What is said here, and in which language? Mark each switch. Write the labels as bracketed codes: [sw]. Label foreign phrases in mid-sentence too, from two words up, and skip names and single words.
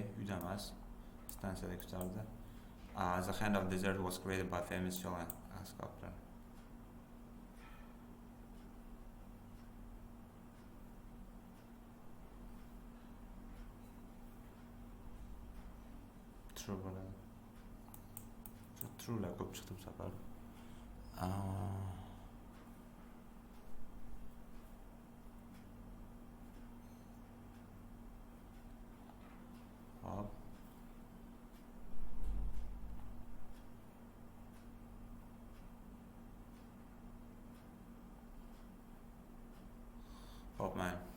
[uz] Uyda emas, stansiyada kutardi. [en] The hand of desert was created by famous Chilean sculptor. [uz] True bo'ladi. True'lar ko'p chiqdi bu safar. Hop. Hop man.